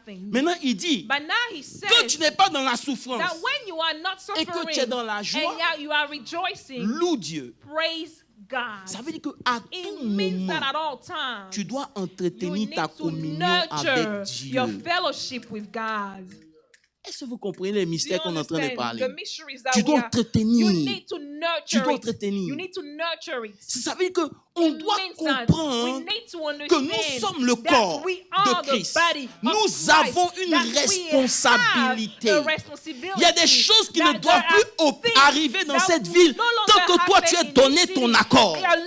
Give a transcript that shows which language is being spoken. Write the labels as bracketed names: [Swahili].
[French] Maintenant, il dit que tu n'es pas dans la souffrance et que tu es dans la joie. Loue Dieu. [English] God. [French] Ça veut dire qu'à tout moment, tu dois entretenir ta communion avec Dieu. [English] Your fellowship with God. [French] Est-ce que vous comprenez les mystères qu'on est en train de parler? Tu dois entretenir. Tu dois entretenir. Ça veut dire qu'on doit comprendre que nous sommes le corps de Christ. Nous avons une responsabilité. Il y a des choses qui ne doivent plus arriver dans cette ville tant que toi tu as donné ton accord.